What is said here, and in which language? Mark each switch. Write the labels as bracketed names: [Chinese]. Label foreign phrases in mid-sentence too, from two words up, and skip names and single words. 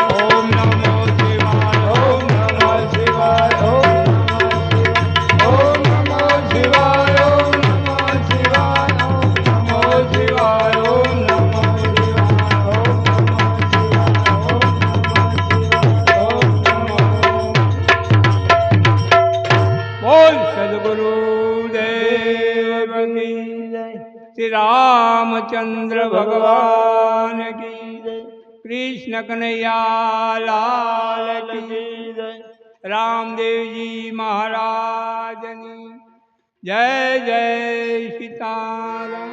[Sanskrit] ओम नमो शिवाय ओम नमः शिवाय ओम नमः शिवाय ओम नमः शिवाय ओम नमः शिवाय ओम नमो शिवाय ओम नमो शिवाय नमः शिवाय ओम नमः शिवाय ओम [Hindi] बोल सदगुरु देव की जय। श्री रामचंद्र भगवान की कृष्ण कन्हैया लाल की रामदेव जी महाराज की जय जय सीताराम।